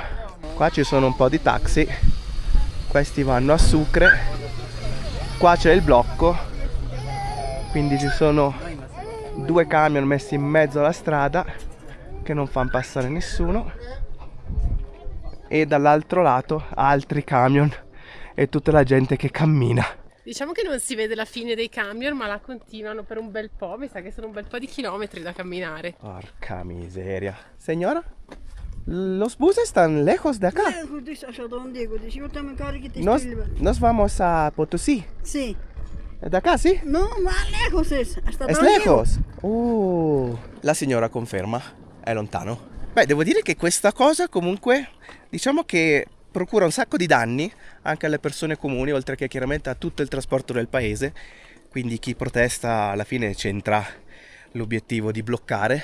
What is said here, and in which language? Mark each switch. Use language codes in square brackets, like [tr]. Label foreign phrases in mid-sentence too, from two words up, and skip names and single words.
[it] Qua ci sono un po' di taxi, questi vanno a Sucre, qua c'è il blocco, quindi ci sono 2 camion messi in mezzo alla strada che non fanno passare nessuno, e dall'altro lato altri camion e tutta la gente che cammina. Diciamo che non si vede la fine dei camion, ma la continuano per un bel po'. Mi sa che sono un bel po' di chilometri da camminare. Porca miseria. [es] Señora, los buses están lejos de acá. Nos vamos a Potosí. Sí. ¿De acá, sí? No, más lejos es. Hasta ¿Es lejos? [it] La signora conferma, è lontano. Beh, devo dire che questa cosa comunque, diciamo che procura un sacco di danni anche alle persone comuni, oltre che chiaramente a tutto il trasporto del paese. Quindi chi protesta alla fine c'entra l'obiettivo di bloccare.